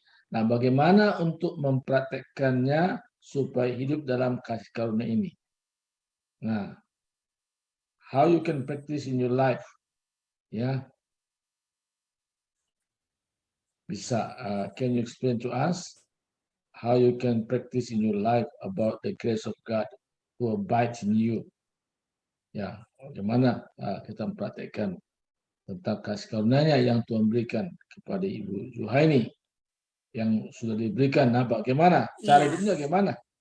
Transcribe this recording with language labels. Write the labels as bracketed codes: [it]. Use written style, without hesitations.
[id] Nah, bagaimana untuk mempraktekkannya supaya hidup dalam kasih karunia ini? Nah, [en] how you can practice in your life? [id] Ya, bisa. [en] Can you explain to us how you can practice in your life about the grace of God who abides in you? [id] Ya, bagaimana kita mempraktekkan tentang kasih karunia-Nya yang Tuhan berikan kepada Ibu Juhaini yang sudah diberikan. Nah, bagaimana? Cara hidupnya bagaimana?